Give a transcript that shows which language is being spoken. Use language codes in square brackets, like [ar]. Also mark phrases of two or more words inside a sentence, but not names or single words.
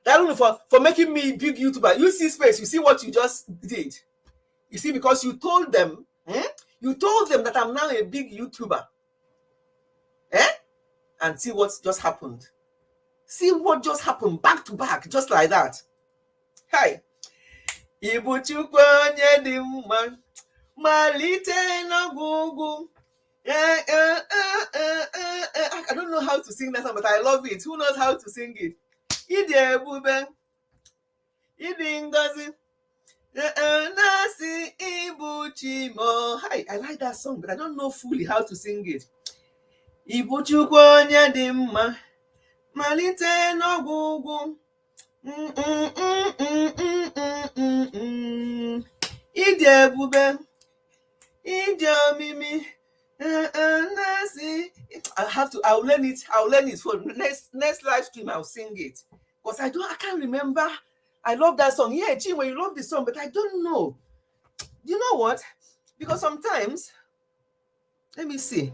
[en] That only for making me big YouTuber. You see space, you see what you just did. You see, because you told them, you told them that I'm now a big YouTuber. And see what just happened. See what just happened back to back, just like that. Hi. [ig] Ibuchukwu onye dị mma, malite n'ọgwụgwụ. [en] I don't know how to sing that song, but I love it. Who knows how to sing it? [ig] Ịdị ebube, ịdị ngọzi, na-asị Ibuchi mo. [en] Hi, I like that song, but I don't know fully how to sing it. [ig] Ibuchukwu onye dị mma, malite n'ọgwụgwụ. Ịdị ebube, ịdị omimi. [en] I'll learn it for next live stream. I'll sing it. Because I can't remember. I love that song. Yeah, Chinwe, you love the song, but I don't know. You know what? Because sometimes, let me see.